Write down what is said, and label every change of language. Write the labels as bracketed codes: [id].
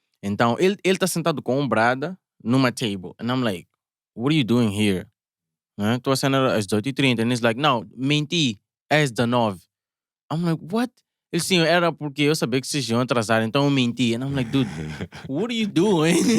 [pt] Então ele tá sentado com um brada numa table. [en] And I'm like, what are you doing here? [pt] Tô a cena às 18h30. [en] And he's like, [pt] no, menti, é às 19h. [en] I'm like, what? [pt] Ele sim, era porque eu sabia que vocês iam atrasar, então eu menti. [en] And I'm like, dude, what are you doing?